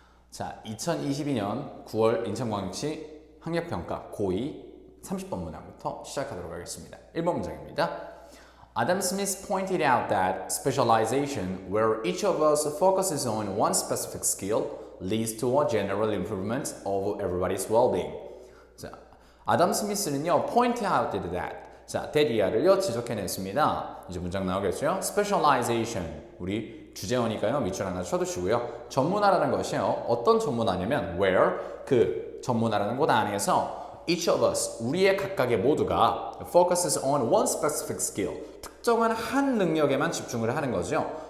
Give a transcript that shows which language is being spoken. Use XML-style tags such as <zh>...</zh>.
<ko>자, 2022년 9월 인천광역시 학력평가 고2 30번 문항부터 시작하도록 하겠습니다. 1번 문장입니다.</ko> <en>Adam Smith pointed out that specialization, where each of us focuses on one specific skill, leads to a general improvement of everybody's well-being.</en> <ko>자, 아담 스미스는요,</ko> <en>point out that.</en> <ko>자, that 이하를요, 지적해냈습니다. 이제 문장 나오겠죠? Specialization, 우리 주제어니까요, 밑줄 하나 쳐두시고요. 전문화라는 것이요, 어떤 전문화냐면 where, 그 전문화라는 곳 안에서</ko> <en>each of us,</en> <ko>우리의 각각의 모두가</ko> <en>focuses on one specific skill,</en> <ko>특정한 한 능력에만 집중을 하는 거죠.</ko>